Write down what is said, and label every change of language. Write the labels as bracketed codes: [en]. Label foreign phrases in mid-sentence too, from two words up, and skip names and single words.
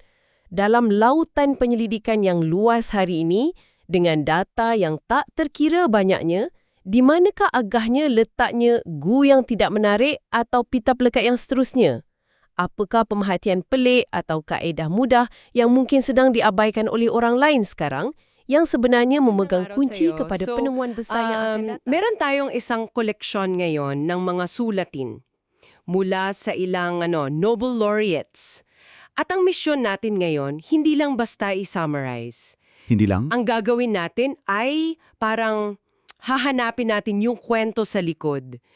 [ms] Dalam lautan penyelidikan yang luas hari ini, dengan data yang tak terkira banyaknya, di manakah agahnya letaknya Gu yang tidak menarik atau pita pelekat yang seterusnya? Apakah pemerhatian pelik atau kaedah mudah yang mungkin sedang diabaikan oleh orang lain sekarang yang sebenarnya memegang kunci kepada penemuan besar yang akan datang? [tl] Meron tayong isang koleksyon ngayon ng mga sulatin mula sa ilang [en] Nobel laureates. [tl] At ang misyon natin ngayon, hindi lang basta i-summarize. Hindi lang? Ang gagawin natin ay parang hahanapin natin yung kwento sa likod.